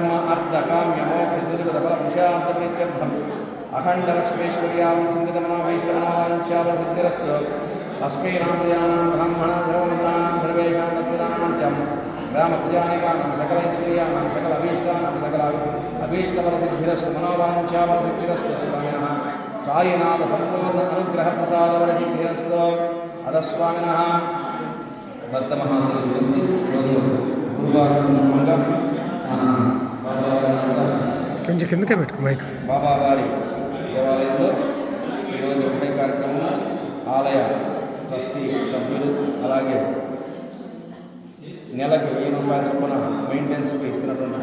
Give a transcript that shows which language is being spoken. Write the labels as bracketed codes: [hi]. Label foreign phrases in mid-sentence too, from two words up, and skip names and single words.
[sa] अर्थ काम्य मोक्ष सिद्धिफलपुरुषार्थप्रीत्यर्थम् अखंड लक्ष्मीश्वर्यां चिन्तितमनोभीष्टमनोवाञ्छाफलसिद्धिरस्तु अस्मै नामयानां ब्राह्मणाधिरोमितानां सर्वेषां भक्तानां च ग्रामप्रजानिकानां सकलैश्वर्याणां सकल अभीष्टानां सकल अभीष्टफलसिद्धिरस्तु मनोवाञ्छाफलसिद्धिरस्तु स्वामिनः साईनाथ संपूर्ण अनुग्रह प्रसादफलसिद्धिरस्तु अदस्वामिनः भक्तमहादेवी गुरुवार [te] కొంచెం కిందకే పెట్టుకో మైక్ బాబా వారి దేవాలయంలో ఈరోజు ఒకటే కార్యక్రమం ఆలయ ట్రస్టీ సభ్యులు అలాగే నెలకు 1000 రూపాయల చొప్పున మెయింటెనెన్స్కి ఇస్తున్నటువంటి